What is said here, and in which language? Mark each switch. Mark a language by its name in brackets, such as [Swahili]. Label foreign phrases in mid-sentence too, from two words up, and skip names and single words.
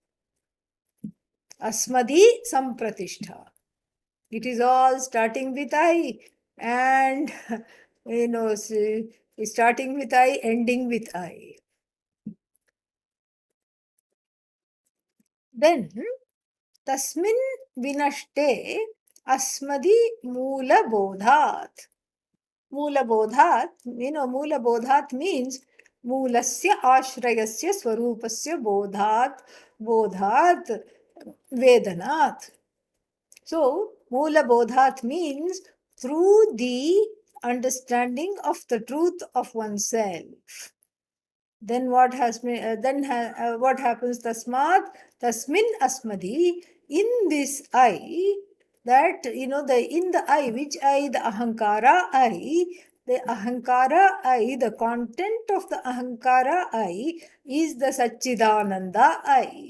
[Sanskrit] अस्मदि सम्प्रतिष्ठा. [English] It is all starting with I, and starting with I, ending with I. [Sanskrit] Then तस्मिन् विनष्टे अस्मदि मूलबोधात्. मूलबोधात्, मूलबोधात् means मूलस्य आश्रयस्य स्वरूपस्य बोधात् वेदनात्. [English] So, [Sanskrit] मूल बोधात् [English] means through the understanding of the truth of oneself. Then what what happens? [Sanskrit] तस्मिन् अस्मदि, [English] in this I, that in the I, which I, the Ahankara I, the content of the Ahankara I is the Satchidananda I.